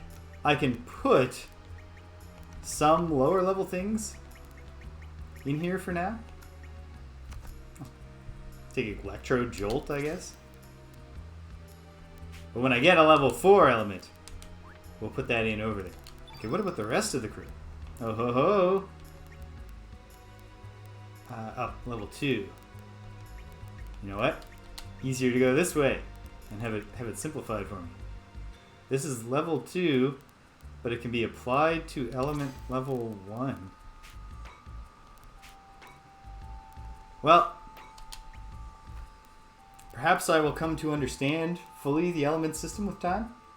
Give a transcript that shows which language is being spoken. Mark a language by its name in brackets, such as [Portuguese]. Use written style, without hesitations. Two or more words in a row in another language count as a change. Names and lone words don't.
[English] I can put some lower level things in here for now. Take Electro Jolt, I guess. But when I get a level 4 element, we'll put that in over there. Okay, what about the rest of the crew? Oh ho ho! Oh, level 2. You know what? Easier to go this way and have it simplified for me. This is level 2, but it can be applied to element level 1. Well, perhaps I will come to understand fully the element system with time.